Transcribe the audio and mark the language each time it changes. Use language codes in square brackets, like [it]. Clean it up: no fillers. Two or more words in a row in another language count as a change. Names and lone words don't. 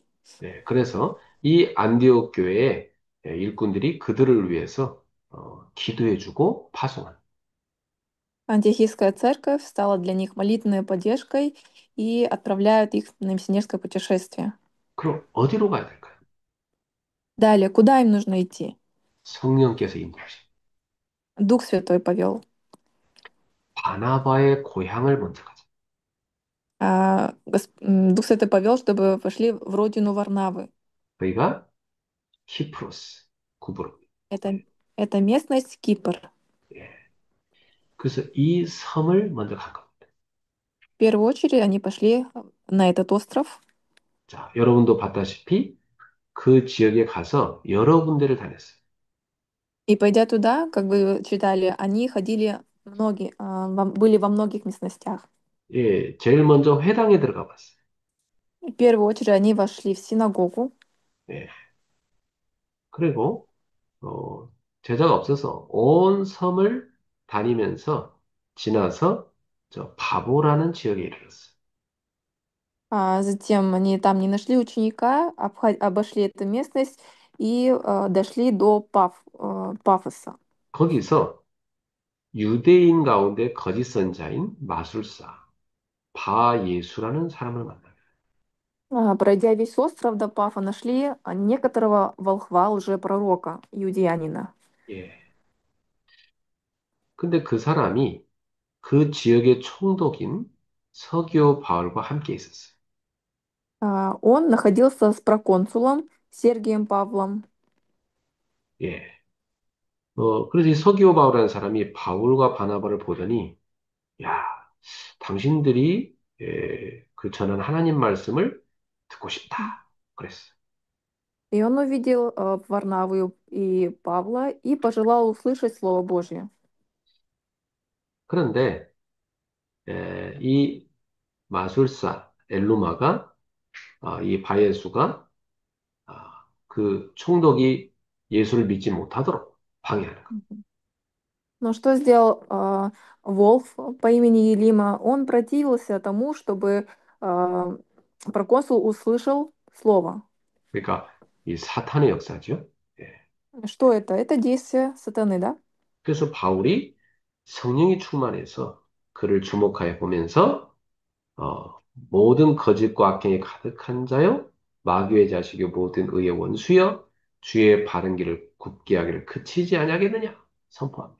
[ko] 네, 그래서 이 안디옥 교회의 일꾼들이 그들을 위해서 기도해주고 파송한. [ru] Антиохийская церковь стала для них молитвенной поддержкой и отправляют их на миссионерское путешествие. [ko] 그럼 어디로 가야 될까요? [ru] Далее, куда им нужно идти? [ko] 성령께서 인도하신 [ru] Дух Святой повел. [ko] 바나바의 고향을 먼저 가자. [ru] Дух Святой повел, чтобы пошли в родину Варнавы. [ko] 거기가 키프로스, 구브로. [ru] Это, это местность Кипр. [ko] 예. 그래서 이 섬을 먼저 간 겁니다. [ru] В первую очередь они пошли на этот остров, [ko] 자, 여러분도 봤다시피 그 지역에 가서 여러 군데를 다녔어요. [ru] и пойдя туда, как вы читали, они ходили были во многих местностях. [ko] 예, 제일 먼저 회당에 들어가 봤어요. [ru] В первую очередь они вошли в синагогу, [ko] 예, 그리고 제자가 없어서 온 섬을 다니면서 지나서 저 바보라는 지역에 이르렀어요. [ru] а затем они там не нашли ученика, обошли эту местность и дошли до Пафоса. [ko] 거기서 유대인 가운데 거짓 선자인 마술사 바 예수라는 사람을 만나요. [ru] Пройдя весь остров до Пафа, нашли некоторого волхва, лжепророка, иудеянина. [ko] 예. 근데 그 사람이 그 지역의 총독인 서기오 바울과 함께 있었어요. [ru] Он находился с проконсулом Сергием Павлом. [ko] 예. 그래서 이 서기오 바울이라는 사람이 바울과 바나바를 보더니, 야, 당신들이 그 전한 하나님 말씀을 듣고 싶다. 그랬어요. [ru] И он увидел Варнаву и Павла и пожелал услышать Слово Божье. [ko] 그런데 이 마술사 엘루마가 이 바예수가 그 총독이 예수를 믿지 못하도록 방해하는 거예요. Мгм. [ru] Но что сделал Волф по имени Елима? Он противился тому, чтобы а, проконсул услышал Слово. [ko] 그러니까 이 사탄의 역사죠. 예. [ru] Что это? Это действие сатаны, да? [ko] 그래서 바울이 성령이 충만해서 그를 주목하여 보면서 모든 거짓과 악행이 가득한 자요 마귀의 자식이 모든 의의 원수여 주의 바른 길을 굽게 하기를 그치지 아니하겠느냐 선포합니다.